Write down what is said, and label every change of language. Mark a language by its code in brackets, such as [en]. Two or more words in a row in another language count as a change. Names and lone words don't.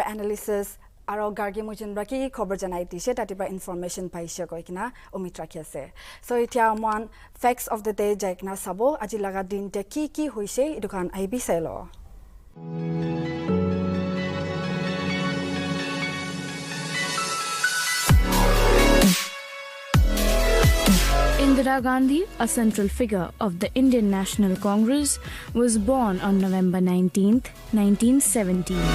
[nag] analysis aro gargi mujin raki khobar janai dise tatiba information paise koikina umit rakhi ase. So etia mon [en] facts of the day [nag] jaikna sabo aji laga din te ki hoise edukan aibi selo. [en] Indira Gandhi, a central figure of the Indian National Congress, was born on November 19, 1917.